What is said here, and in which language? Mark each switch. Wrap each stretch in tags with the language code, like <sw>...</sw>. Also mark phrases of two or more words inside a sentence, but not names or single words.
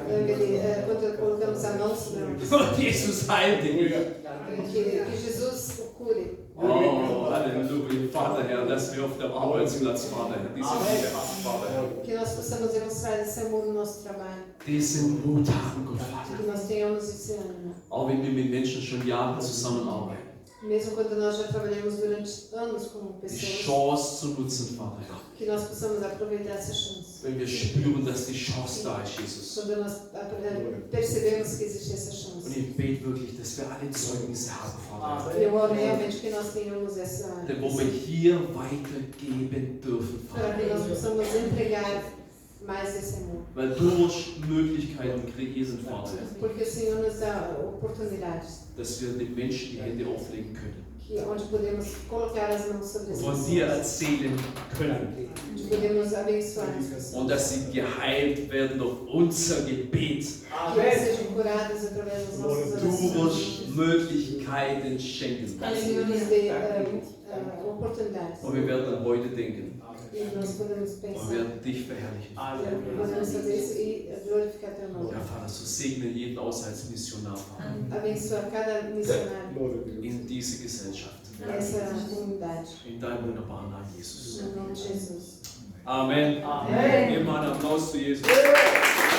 <pt>Quando colocamos a mão sobre a</pt> <de>Und Jesus heilt dich.</de> <pt>que Jesus o cure.</pt> <de>Oh, Halleluja, Vater, Herr, dass wir auf dem Arbeitsplatz, Vater, diese Liebe haben, Vater, Herr.</de> <pt>Que nós possamos demonstrar esse amor no nosso trabalho.</pt> <de>Diesen Mut haben, Gott, Vater.</de> <pt>Que nós tenhamos esse ânimo.</pt> <de>Auch wenn wir mit Menschen schon Jahre zusammenarbeiten.</de> <pt>Mesmo quando nós já trabalhamos durante anos com</pt> <de>Die</de> <pt>pessoas.</pt> <de>Chance zu nutzen, Vater.</de> <pt>Que nós possamos aproveitar essa chance.</pt> <de>Wenn wir spüren, dass die Chance da ist, Jesus.</de> <pt>Quando nós percebemos que existe essa</pt> <de>Und</de> <pt>chance.</pt> <de>ich bete wirklich, dass wir alle Zeugnisse haben, Vater.</de> <pt>Eu oro realmente que nós tenhamos essa.</pt> <de>Denn wo wir hier weitergeben dürfen,</de> <pt>Para que nós</pt> <de>Vater.</de> <pt>possamos entregar mais esse amor.</pt> <de>Weil du wirst Möglichkeiten kreieren, Vater,</de> <pt>Porque o Senhor nos dá oportunidades</pt> <de>dass wir den Menschen die Hände auflegen können.</de> <pt>onde podemos colocar as mãos sobre as</pt> <de>Von dir</de> <pt>pessoas.</pt> <de>erzählen können.</de> <pt>Onde podemos abençoar as pessoas.</pt> <de>Und dass sie geheilt werden durch unser Gebet.</de> <pt>Que elas sejam curadas através das nossas</pt> <de>Du</de> <pt>orações.</pt> <de>wirst Möglichkeiten schenken.</de> <pt>Que o Senhor nos dê oportunidades.</pt> <de>Und wir werden an heute denken.</de> <pt>E nós podemos</pt> <de>Und</de> <pt>pensar.</pt> <de>wir werden dich verherrlichen.</de> <pt>Podemos fazer isso e glorificar teu nome.</pt> <de>Ja, Vater, so segne jeden aus als Missionar, Vater,</de> <pt>Abençoa cada missionário Glória a Deus.</pt> <de>in diese Gesellschaft.</de> <pt>nessa comunidade.</pt> <de>In deinem wunderbaren Namen, Jesus.</de> <pt>No nome de Jesus.</pt> <de>Amen.</de> <pt>Amen.</pt> <de>Gib mal einen Applaus zu Jesus.</de>